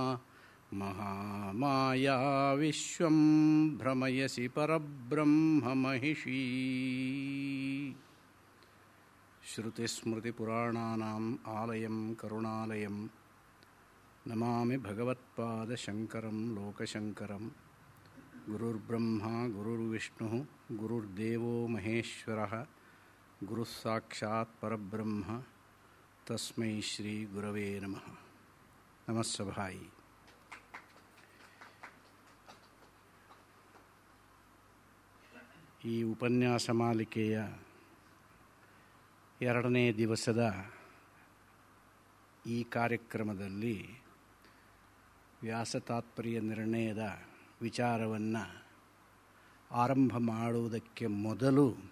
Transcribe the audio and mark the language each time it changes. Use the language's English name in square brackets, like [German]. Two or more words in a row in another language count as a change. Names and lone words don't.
[Sanskrit] ಮಹಾಮಾಯಾ ವಿಶ್ವಂ ಭ್ರಮಯಸಿ ಪರಬ್ರಹ್ಮ ಮಹಿಷೀ. ಶ್ರುತಿಸ್ಮೃತಿಪುರಾಣಾನಾಂ ಆಲಯಂ ಕರುಣಾಲಯಂ ನಮಾಮಿ ಭಗವತ್ಪಾದಶಂಕರಂ ಲೋಕಶಂಕರಂ. ಗುರುರ್ಬ್ರಹ್ಮ ಗುರುರ್ವಿಷ್ಣುಃ ಗುರುರ್ದೇವೋ ಮಹೇಶ್ವರಃ ಗುರುಸ್ಸಾಕ್ಷಾತ್ ಪರಬ್ರಹ್ಮ ತಸ್ಮೈ ಶ್ರೀ ಗುರವೇ ನಮಃ. ನಮಸ್ಸಭಾಯಿ. [Kannada] ಈ ಉಪನ್ಯಾಸ ಮಾಲಿಕೆಯ 2ನೇ ದಿವಸದ ಈ ಕಾರ್ಯಕ್ರಮದಲ್ಲಿ ವ್ಯಾಸ ತಾತ್ಪರ್ಯ ನಿರ್ಣಯದ ವಿಚಾರವನ್ನು ಆರಂಭ ಮಾಡುವುದಕ್ಕೆ ಮೊದಲು